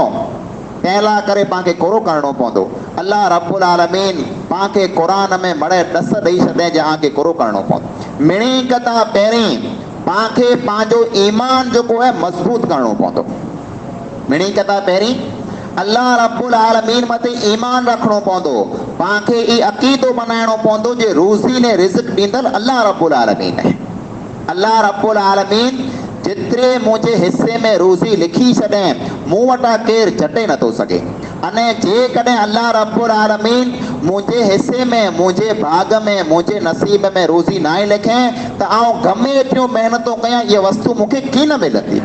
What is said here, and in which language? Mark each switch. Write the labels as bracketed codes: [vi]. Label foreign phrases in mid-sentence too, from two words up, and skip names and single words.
[sd] तंहिं करे पांखे कोरो करणो पवंदो। अल्लाह रब्बुल आलमीन पांखे क़ुरान में मड़े ॾस ॾेई छॾे जे आंखे कोरो करणो पवंदो। मिणी कथा पहिरीं पांखे पंहिंजो ईमान जेको है मज़बूत करणो पवंदो। मिणी कथा पहिरीं अल्लाह रब्बुल आलमीन मथे ईमान रखणो पवंदो। पांखे ई अक़ीदो बनाइणो पवंदो जे रोज़ी ने रिज़्क ॾींदड़ अल्लाह रब्बुल आलमीन है। अल्लाह रब्बुल आलमीन जेतिरे मुंहिंजे हिस्से में रोज़ी लिखी छॾे मूं वटां केरु झटे नथो सघे। अने जेकॾहिं अल्लाह रब्बुल आलमीन मुंहिंजे हिस्से में, मुंहिंजे भाग में, मुंहिंजे नसीब में रोज़ी न लिखे त आउं गमे एतिरियूं महिनतूं कयां इहा वस्तु मूंखे कीअं न मिलंदी।